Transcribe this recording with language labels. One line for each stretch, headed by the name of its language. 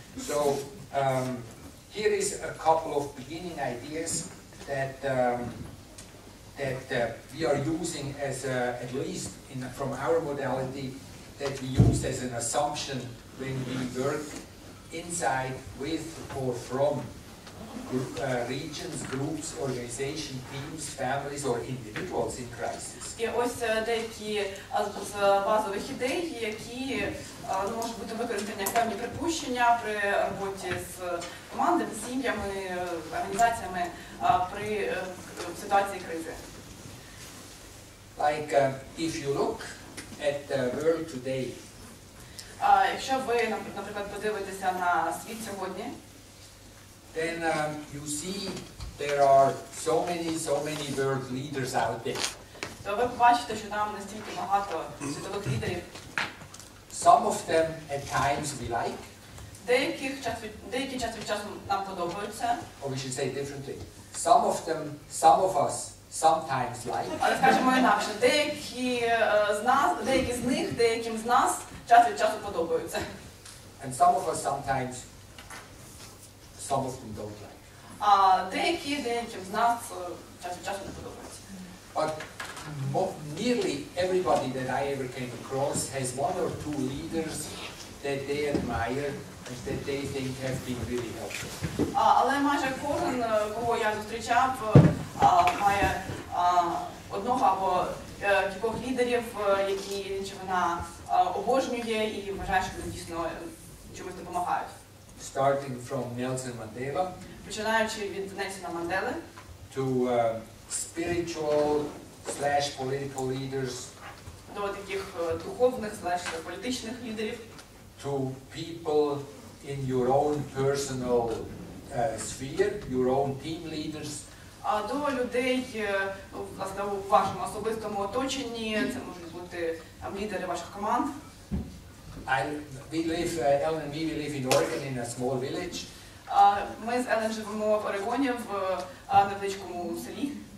English: So here is a couple of beginning ideas that we are using as at least from our modality that we use as an assumption when we work inside, with, or from regions, groups, organizations, teams, families, or individuals in crisis.
Ukrainian: І ось деякі з базових ідей, які можуть бути використані як певні припущення при роботі з командами, сім'ями, організаціями при ситуації кризи.
English: Like if you look at the world today.
Ukrainian: Якщо ви, наприклад, подивитеся на світ сьогодні,
English: then you see there are so many world leaders out there.
Ukrainian: То ви побачите, що там настільки багато світових лідерів.
English: Some of them at times we like.
Ukrainian: Деякі час від часу нам подобаються.
English: Or we should say differently. Some of us sometimes like.
Ukrainian: Але скажімо інакше, деякі з них, деяким з нас час від часу подобаються.
English: And some of us sometimes, some of them don't like.
Ukrainian: А деяким з нас час від часу не подобаються.
English: But nearly everybody that I ever came across has one or two leaders that they admire and that they think have been really helpful.
Ukrainian: Але майже кожен, кого я зустрічав, має одного або кількох лідерів, які він чи вона обожнює і вважає, що вони дійсно чомусь допомагають.
English: Starting from Nelson Mandela.
Ukrainian: Починаючи від Нельсона Мандели.
English: To spiritual/political leaders.
Ukrainian: До таких духовних/політичних лідерів.
English: To people in your own personal sphere, your own team leaders.
Ukrainian: До людей, власне, у вашому особистому оточенні, це можуть бути лідери ваших команд.
English: Ellen and me, we live in Oregon in a small village.
Ukrainian: Ми з Елен живемо в Орегоні, в невеличкому селі.